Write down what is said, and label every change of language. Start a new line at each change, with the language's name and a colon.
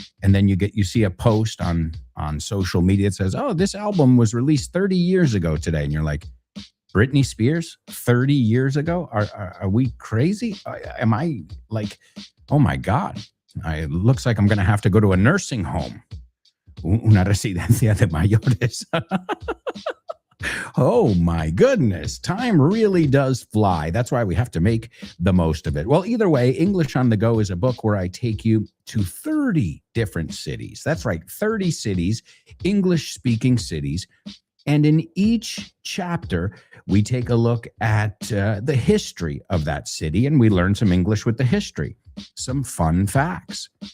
English: And then you see a post on social media that says, oh, this album was released 30 years ago today. And you're like, Britney Spears, 30 years ago? Are we crazy? Am I like, oh my God, it looks like I'm going to have to go to a nursing home.
Spanish: Una residencia de mayores.
English: Oh my goodness, time really does fly. That's why we have to make the most of it. Well, either way, English on the Go is a book where I take you to 30 different cities. That's right, 30 cities, English-speaking cities. And in each chapter, we take a look at the history of that city, and we learn some English with the history, some fun facts.